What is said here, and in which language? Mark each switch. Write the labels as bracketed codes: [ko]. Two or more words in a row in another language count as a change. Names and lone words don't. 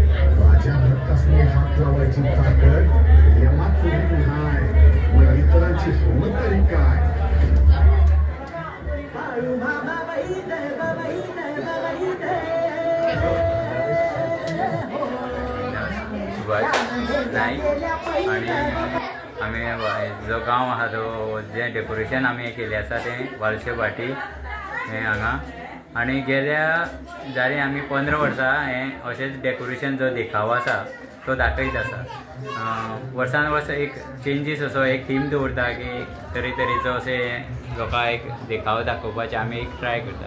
[mr] माझ्या भक्तासनी हात लावायची ताकद यमात सुद्धा नाही. मग इतरांची हिंमत तरी काय? [kok] आणि आम्ही जो गांव आहा तो जे डेकोरेशन आम्ही केले आसा ते वालशे भाटी हे हांगा. आणि गेल्या जारी आम्ही 15 वर्सां हे अशेंच डेकोरेशन जो देखावो आसा तो दाखयत आसा. वर्सान वर्स एक चेंजीस असो एक थीम दवरता की तरेतरेचो अशें लोकांक एक देखावो दाखोवपाचे आमी एक ट्राय करता.